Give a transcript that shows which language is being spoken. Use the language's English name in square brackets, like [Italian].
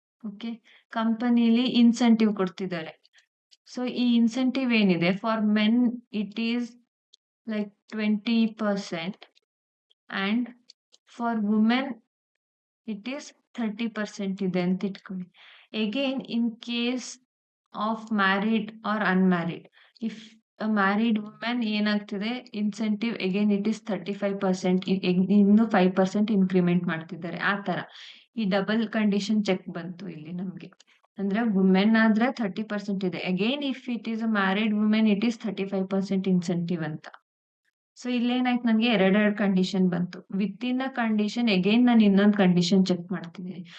[English] okay, [Kannada] ಕಂಪನಿಲಿ incentive ಕೊಡ್ತಿದ್ದಾರೆ. [English] so ಈ incentive ಏನಿದೆ for men it is like 20% and for women it is 30% [Kannada] ಇದೆ ಅಂತ ಇಟ್ಕೊಳ್ಳಿ. [English] Again in case of married or unmarried, if a married woman ಏನಾಗ್ತಿದೆ incentive again it is 35%, [Kannada] ಇನ್ನು 5% increment ಮಾಡ್ತಿದ್ದಾರೆ. ಆ ತರ ಈ ಡಬಲ್ ಕಂಡೀಷನ್ ಚೆಕ್ ಬಂತು ಇಲ್ಲಿ ನಮ್ಗೆ. ಅಂದ್ರೆ ವುಮೆನ್ ಆದ್ರೆ 30% ಇದೆ. [English] Again if it is a married women it is 35% incentive ಅಂತ. [Kannada] ಸೊ ಇಲ್ಲೇನಾಯ್ತು ನನಗೆ ಎರಡೆರಡು ಕಂಡೀಷನ್ ಬಂತು. [English] within a condition [Kannada] again ನಾನು ಇನ್ನೊಂದು ಕಂಡೀಷನ್ ಚೆಕ್ ಮಾಡ್ತಿದ್ದೀನಿ.